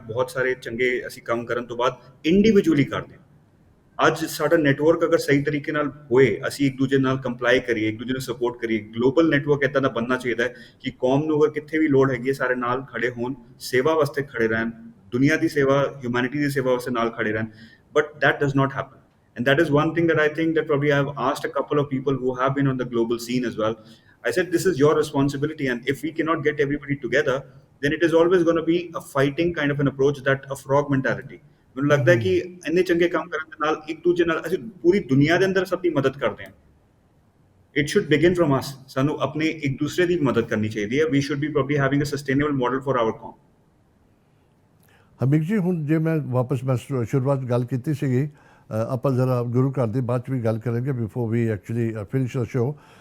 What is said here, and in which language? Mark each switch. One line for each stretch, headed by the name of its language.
Punjabi: ਬਹੁਤ ਸਾਰੇ ਚੰਗੇ ਅਸੀਂ ਕੰਮ ਕਰਨ ਤੋਂ ਬਾਅਦ ਇੰਡੀਵਿਜੂਅਲੀ ਕਰਦੇ ਹਾਂ। ਅੱਜ ਸਾਡਾ ਨੈਟਵਰਕ ਅਗਰ ਸਹੀ ਤਰੀਕੇ ਨਾਲ ਹੋਏ, ਅਸੀਂ ਇੱਕ ਦੂਜੇ ਨਾਲ ਕੰਪਲਾਈ ਕਰੀਏ, ਇੱਕ ਦੂਜੇ ਨੂੰ ਸਪੋਰਟ ਕਰੀਏ, ਗਲੋਬਲ ਨੈਟਵਰਕ ਇੱਦਾਂ ਦਾ ਬਣਨਾ ਚਾਹੀਦਾ ਹੈ ਕਿ ਕੌਮ ਨੂੰ ਅਗਰ ਕਿੱਥੇ ਵੀ ਲੋੜ ਹੈਗੀ ਹੈ, ਸਾਰੇ ਨਾਲ ਖੜੇ ਹੋਣ, ਸੇਵਾ ਵਾਸਤੇ ਖੜੇ ਰਹਿਣ, ਦੁਨੀਆ ਦੀ ਸੇਵਾ, ਹਿਊਮੈਨਿਟੀ ਦੀ ਸੇਵਾ ਵਾਸਤੇ ਨਾਲ ਖੜੇ ਰਹਿਣ। But
English: that does not happen, and that is one thing that I think that probably I have asked a couple of people who have been on the global scene as well. I said this is your responsibility, and if we cannot get everybody together, then it is always going to be a fighting kind of an approach, that a frog mentality.
Punjabi: ਮੈਨੂੰ ਲੱਗਦਾ ਹੈ ਕਿ ਇੰਨੇ ਚੰਗੇ ਕੰਮ ਕਰਨ ਦੇ ਨਾਲ ਇੱਕ ਦੂਜੇ ਨਾਲ ਅਸੀਂ ਪੂਰੀ ਦੁਨੀਆ ਦੇ ਅੰਦਰ ਸਭ ਦੀ ਮਦਦ ਕਰਦੇ ਹਾਂ।
English: it should begin from us,
Punjabi: ਸਾਨੂੰ ਆਪਣੇ ਇੱਕ ਦੂਸਰੇ ਦੀ ਮਦਦ ਕਰਨੀ ਚਾਹੀਦੀ ਹੈ।
English: We should be probably having a sustainable model for our ਕੌਮ।
Punjabi: ਹਰਮੀਕ ਜੀ, ਹੁਣ ਜੇ ਮੈਂ ਵਾਪਸ ਮੈਂ ਸ਼ੁਰੂਆਤ ਗੱਲ ਕੀਤੀ ਸੀਗੀ, ਆਪਾਂ ਜ਼ਰਾ ਗੁਰੂ ਘਰ ਦੀ ਬਾਅਦ 'ਚ ਵੀ ਗੱਲ ਕਰਾਂਗੇ
English: Before we actually finish the show.